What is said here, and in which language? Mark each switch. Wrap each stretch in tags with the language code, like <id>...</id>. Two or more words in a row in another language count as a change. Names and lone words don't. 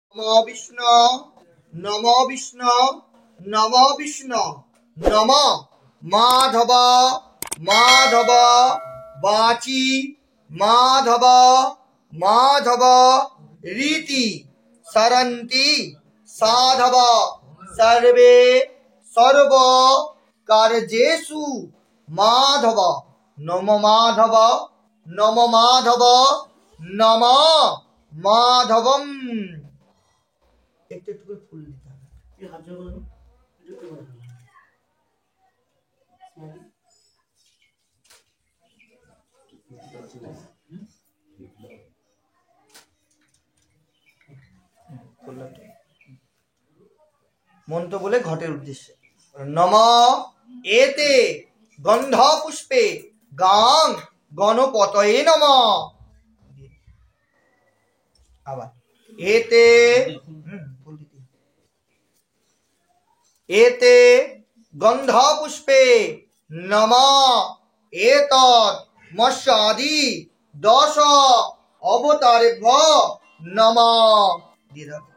<sa>नमो विष्णु नमो विष्णु नमो विष्णु नमो माधव माधव वाची माधव माधव रीति सरन्ति साधव सर्वे सर्व कार्येषु माधव नमो माधव नमो माधव नमो माधवम।</sa> <bn>একটু করে ফুল দিতে হবে। এই হাত জোড়া করো, একটু করে মন্ত্র বলে ঘটের উদ্দেশ্যে</bn> <sa>নম এতে গন্ধ পুষ্পে গাং গণপতয়ে নম।</sa> <bn>আবার এতে</bn> <sa>एते गंधा पुष्पे नमः एतत् मत्स्यादि दश अवतारेभ्यो नमः।</sa>